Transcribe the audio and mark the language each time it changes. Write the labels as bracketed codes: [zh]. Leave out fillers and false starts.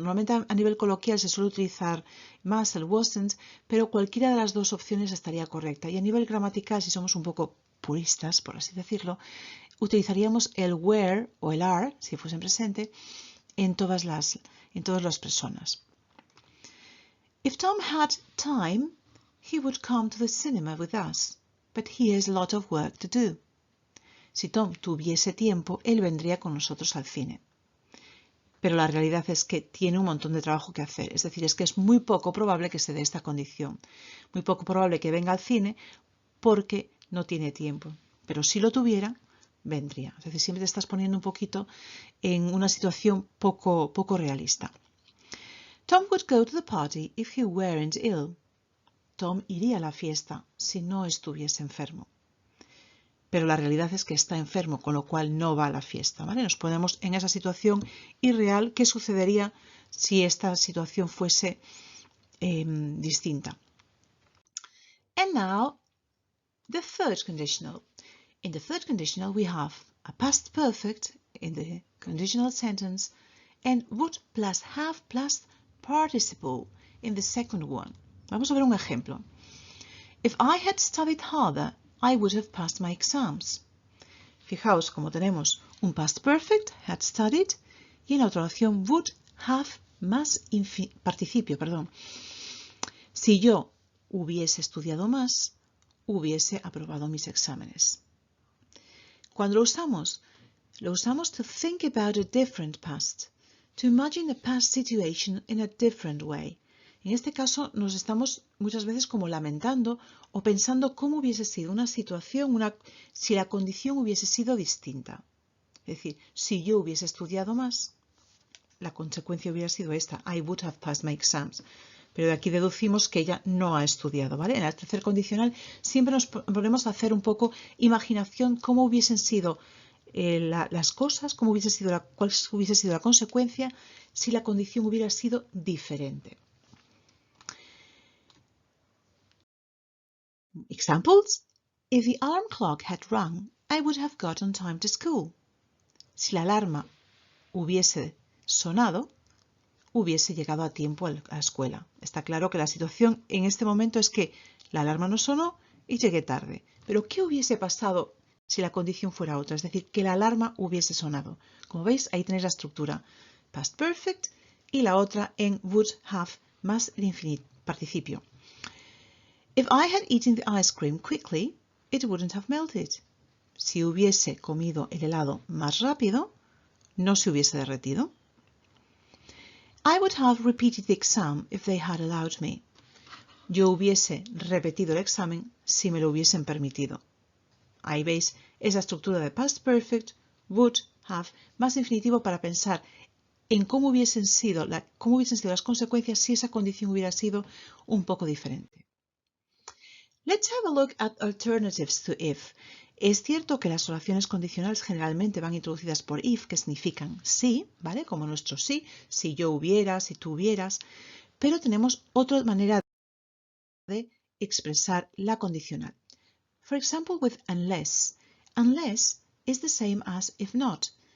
[es] Normalmente a nivel coloquial se suele utilizar más el wasn't, pero cualquiera de las dos opciones estaría correcta. Y a nivel gramatical, si somos un poco puristas, por así decirlo, utilizaríamos el were o el are, si fuese en presente, en todas las personas. [en] If Tom had time, he would come to the cinema with us. But he has a lot of work to do. [es] Si Tom tuviese tiempo, él vendría con nosotros al cine. Pero la realidad es que tiene un montón de trabajo que hacer. Es decir, es que es muy poco probable que se dé esta condición. Muy poco probable que venga al cine porque no tiene tiempo. Pero si lo tuviera, vendría. Es decir, siempre te estás poniendo un poquito en una situación poco realista. [en] Tom would go to the party if he weren't ill. [es] Tom iría a la fiesta si no estuviese enfermo. Pero la realidad es que está enfermo, con lo cual no va a la fiesta, ¿vale? Nos ponemos en esa situación irreal. ¿Qué sucedería si esta situación fuese distinta? [en] And now, the third conditional. In the third conditional, we have a past perfect in the conditional sentence and would plus have plus participle in the second one. [es] Vamos a ver un ejemplo. [en] If I had studied harder, I would have passed my exams. [es] Fijaos como tenemos un past perfect, had studied, y en la otra oración would have más participio, perdón. Si yo hubiese estudiado más, hubiese aprobado mis exámenes. Cuando lo usamos [en] to think about a different past, to imagine a past situation in a different way. [es] En este caso nos estamos muchas veces como lamentando o pensando cómo hubiese sido una situación, si la condición hubiese sido distinta. Es decir, si yo hubiese estudiado más, la consecuencia hubiera sido esta. [en] I would have passed my exams. [es] Pero de aquí deducimos que ella no ha estudiado, ¿vale? En el tercer condicional siempre nos ponemos a hacer un poco imaginación cómo hubiesen sido las cosas, cuál hubiese sido la consecuencia si la condición hubiera sido diferente. [en] Examples. If the alarm clock had rung, I would have got on time to school. [es] Si la alarma hubiese sonado, hubiese llegado a tiempo a la escuela. Está claro que la situación en este momento es que la alarma no sonó y llegué tarde. Pero ¿qué hubiese pasado si la condición fuera otra? Es decir, que la alarma hubiese sonado. Como veis, ahí tenéis la estructura past perfect y la otra en would have más el participio. [en] If I had eaten the ice cream quickly, it wouldn't have melted. [es] Si hubiese comido el helado más rápido, no se hubiese derretido. [en] I would have repeated the exam if they had allowed me. [es] Yo hubiese repetido el examen si me lo hubiesen permitido. Ahí veis esa estructura de past perfect, would have, más infinitivo para pensar en cómo hubiesen sido las consecuencias si esa condición hubiera sido un poco diferente. [en] Let's have a look at alternatives to if. [es] Es cierto que las oraciones condicionales generalmente van introducidas por if, que significan sí, ¿vale? Como nuestro sí, si yo hubiera, si tú hubieras, pero tenemos otra manera de expresar la condicional. [en] For example, with unless. Unless is the same as if not.